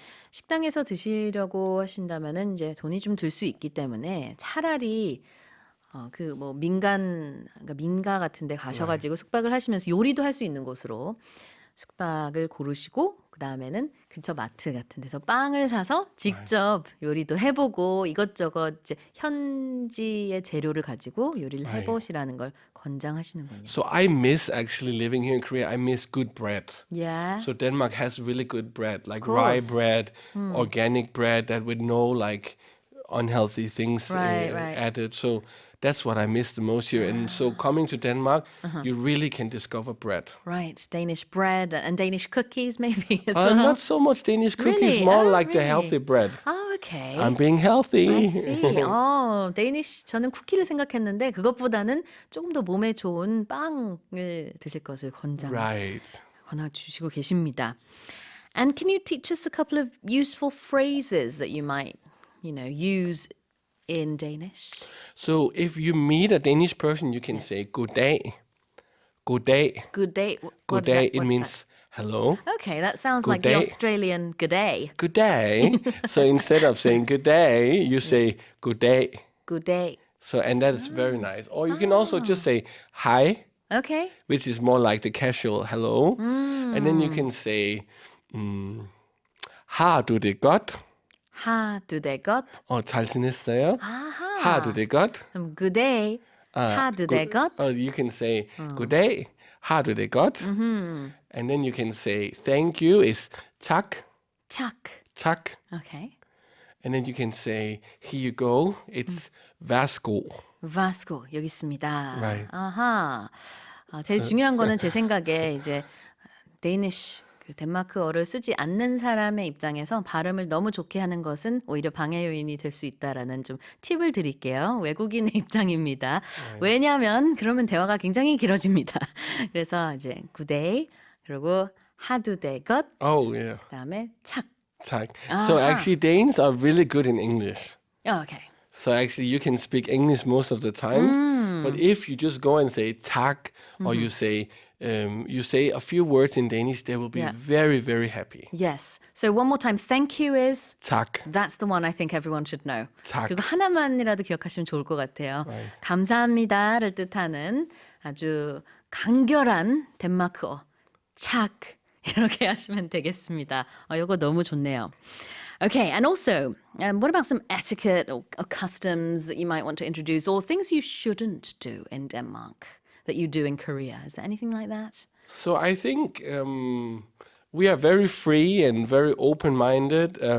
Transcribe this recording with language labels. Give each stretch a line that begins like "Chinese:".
Korean: 식당에서 드시려고 하신다면은 이제 돈이 좀 들 수 있기 때문에 차라리 그 뭐 그러니까 민가 같은 데 가셔가지고 숙박을 하시면서 요리도 할 수 있는 곳으로 숙박을 고르시고 그다음에는 근처 마트 같은 데서 빵을 사서 직접 요리도 해보고 이것저것 이제 현지의 재료를 가지고 요리를 해보시라는 걸 권장하시는군요.
English: So I miss actually living here in Korea. I miss good bread. Yeah. So Denmark has really good bread, like rye course. bread, organic bread that with no like unhealthy things Right. added. So that's what I miss the most here. And so coming to Denmark, you really can discover bread. Right, Danish bread and Danish cookies maybe as well. Not so much Danish cookies, Really? more Oh, like the really? healthy bread. Oh, okay. I'm being healthy. I see.
Korean: 데니쉬 저는 쿠키를 생각했는데 그것보다는 조금 더 몸에 좋은 빵을 드실 것을
English: Right.
Korean: 권하 주시고 계십니다.
English: And can you teach us a couple of useful phrases that you might, use in Danish? So if you meet a Danish person, you can say good day. Good day. Good day. Good day. It means hello. that? Okay, that sounds Good like the day. Australian good day. Good day. So instead of saying good day, you say good day. Good day. So and that is very nice. Or you can also just say hi, Okay. which is more like the casual hello. And then you can say
Danish: har du det godt? Har du det godt?
Korean: 잘 지냈어요? 아하.
Danish: Har du det godt? Good day. Har du det godt?
English: Or you can say good day.
Danish: Har du det godt?
English: And then you can say thank you is tak.
Danish: 착. Tak.
English: Okay. And then you can say here you go. It's værsgo.
Korean: Vasco 여기 있습니다.
English: Right.
Korean: 아하. 제일 중요한 거는 제 생각에 이제 데니쉬 그 덴마크어를 쓰지 않는 사람의 입장에서 발음을 너무 좋게 하는 것은 오히려 방해 요인이 될 수 있다라는 좀 팁을 드릴게요. 외국인의 입장입니다. 왜냐하면 그러면 대화가 굉장히 길어집니다. 그래서 이제
English: good day
Korean: 그리고 하두 대것
English: Oh yeah.
Korean: 그다음에 착.
Danish: Tak.
English: So actually Danes are really good in English. Okay. So actually you can speak English most of the time. But if you just go and say tak or you say a few words in Danish, they will be very, very happy. Yes. So one more time. Thank you is
Danish: Tak.
English: That's the one I think everyone should know.
Danish: 착.
Korean: 그거 하나만이라도 기억하시면 좋을 것 같아요. 감사합니다를 뜻하는 아주 간결한 덴마크어 착 이렇게 하시면 되겠습니다. 이거 너무 좋네요.
English: Okay, and also, what about some etiquette or customs that you might want to introduce or things you shouldn't do in Denmark that you do in Korea? Is there anything like that? So I think we are very free and very open-minded.